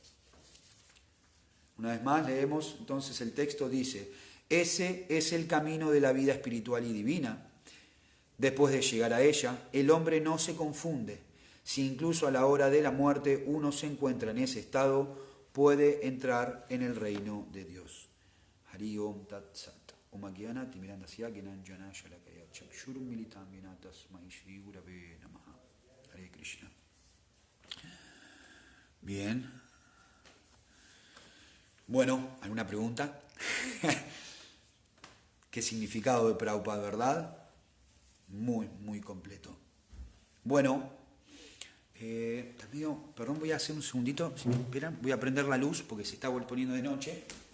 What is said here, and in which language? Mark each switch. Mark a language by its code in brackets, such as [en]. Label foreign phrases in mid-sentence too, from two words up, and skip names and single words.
[es] Una vez más leemos, entonces el texto dice: ese es el camino de la vida espiritual y divina. Después de llegar a ella, el hombre no se confunde. Si incluso a la hora de la muerte uno se encuentra en ese estado, puede entrar en el reino de Dios. [sa] Hari Om Tat Sat. Om Agyana Timirandasya Gyananjana Shalakaya Chakshurum Militam Yena Tasmai Shri Gurave Namaha. [es] Hare Krishna. Bien. Bueno, ¿alguna pregunta? ¿Qué significado de Prabhupada, verdad? Muy, muy completo. Bueno, perdón, voy a hacer un segundito, si me esperan, voy a prender la luz porque se está poniendo de noche.